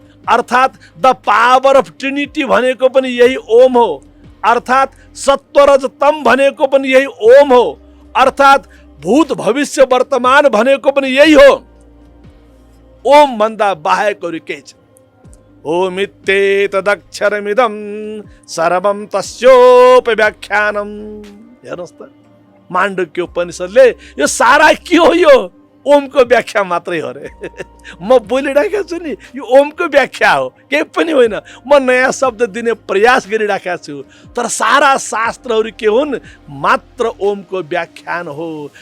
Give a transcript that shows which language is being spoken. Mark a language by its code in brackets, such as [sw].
[ne] अर्थात् the power of Trinity भनेको पनि यही ओम हो। अर्थात् सत्वरज तम भनेको पनि यही ओम हो। अर्थात् भूत भविष्य वर्तमान भनेको पनि यही हो। ओम भन्दा बाहेक अरू केही छ। [sa] ओमित्येतदक्षरमिदं सर्वं तस्योपव्याख्यानम्। [ne] हेर्नुहोस् त, माण्डुक्य उपनिषदले यो सारा के हो? यो ओमको व्याख्या मात्रै हो रे। म बोलिरहेको छु नि, यो ओमको व्याख्या हो, केही पनि होइन। म नयाँ शब्द दिने प्रयास गरिरहेको छु, तर सारा शास्त्रहरू के हुन्? मात्र ओमको व्याख्यान हो।